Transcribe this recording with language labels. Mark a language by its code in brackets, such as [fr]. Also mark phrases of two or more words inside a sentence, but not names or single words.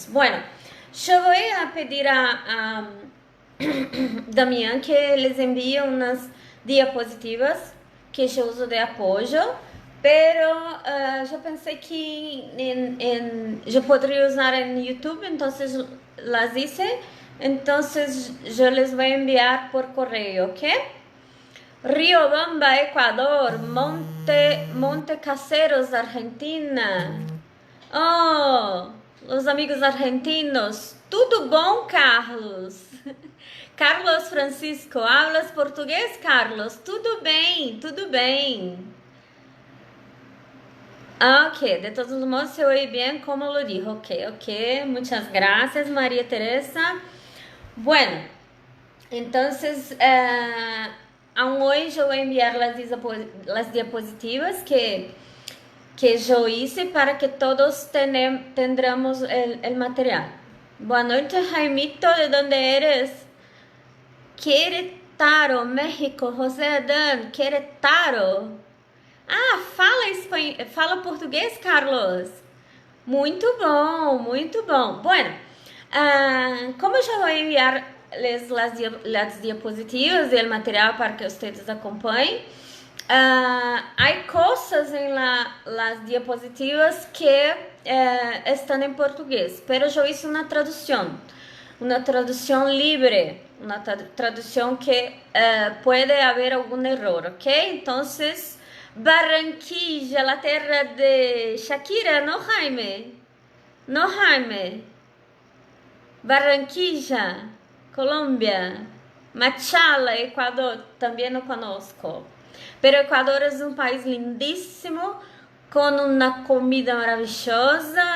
[es] Bueno, yo voy a pedir a Damián que les envíe unas diapositivas que yo uso de apoyo, pero yo pensé que yo podría usar en YouTube, entonces las hice, entonces yo les voy a enviar por correo, ¿ok? Riobamba, Ecuador. Monte Caseros, Argentina. Oh, los amigos argentinos. [pt] Tudo bom, Carlos? [es] Carlos Francisco, hablas português, Carlos? [pt] Tudo bem, tudo bem. [es] Ok, de todos modos se oye bien como lo dijo. Ok, muchas gracias, María Teresa. Bueno, entonces, aún hoy yo voy a enviar las diapositivas que yo hice para que todos tendremos el material. [pt] Boa noite, [es] Jaimito, ¿de dónde eres? Querétaro, México. José Adán, Querétaro. [pt] Fala português, Carlos? Muito bom, muito bom. Bueno, como eu já vou enviar-les [es] las diapositivas [pt] e o material para que vocês acompanhem, há coisas em [es] las diapositivas [pt] que estão em português, pero eu hice uma tradução livre, uma tradução que pode haver algum erro, ok? Então, [es] Barranquilla, la tierra de Shakira, ¿no, Jaime? No, Jaime. Barranquilla, Colombia. Machala, Ecuador, también no conozco. Pero Ecuador es un país lindísimo, con una comida maravillosa.